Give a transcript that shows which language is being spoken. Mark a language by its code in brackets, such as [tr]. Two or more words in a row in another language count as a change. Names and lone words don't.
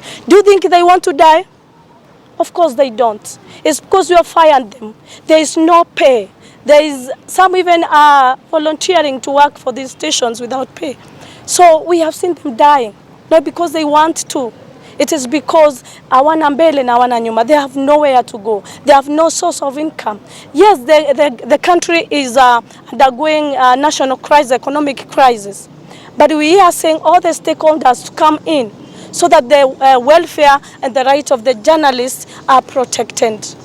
[en] Do you think they want to die? Of course they don't. It's because we have fired them. There is no pay. There is some even volunteering to work for these stations without pay. So we have seen them dying, not because they want to. It is because [sw] hawana mbele na hawana nyuma. [en] They have nowhere to go. They have no source of income. Yes, the country is undergoing a national crisis, economic crisis. But we are saying all the stakeholders to come in so that the welfare and the rights of the journalists are protected.